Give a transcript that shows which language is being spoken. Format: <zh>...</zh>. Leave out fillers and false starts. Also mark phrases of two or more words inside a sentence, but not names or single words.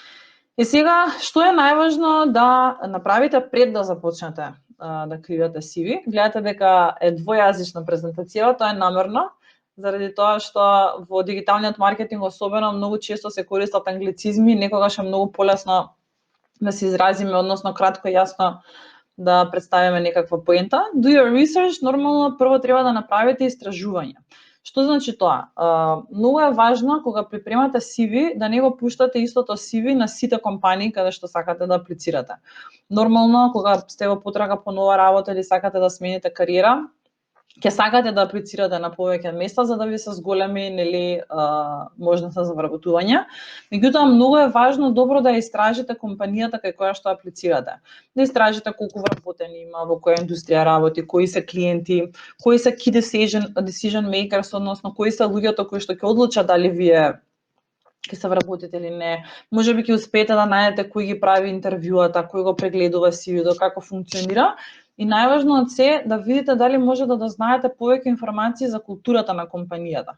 <mk>И сега, што е најважно да направите пред да започнете да креирате CV? Гледате дека е двојазична презентација, тоа е намерно, заради тоа што во дигиталниот маркетинг особено многу често се користат англицизми, некогаш е многу полесно да се изразиме, односно кратко и јасно да представиме некаква поента.</mk> <en>Do your research,</en> <mk>нормално прво треба да направите истражување. Што значи тоа? Многу е важно кога припремате CV да не го пуштате истото CV на сите компании каде што сакате да аплицирате. Нормално кога сте во потрага по нова работа или сакате да смените кариера, ќе сакате да аплицирате на повеќе места за да ви се зголеми, нели, можноста за вработување. Меѓутоа многу е важно добро да истражите компанијата кај која што аплицирате. Да истражите колку вработени има, во која индустрија работи, кои се клиенти, кои се</mk> <en>key decision makers,</en> <mk>односно кои се луѓето кои што ќе одлучат дали вие ќе се вработите или не. Можеби ќе успеете да најдете кој ги прави интервјуата, кој го прегледува CV-то, како функционира. И најважно од се да видите дали може да дознаете повеќе информации за културата на компанијата.</mk>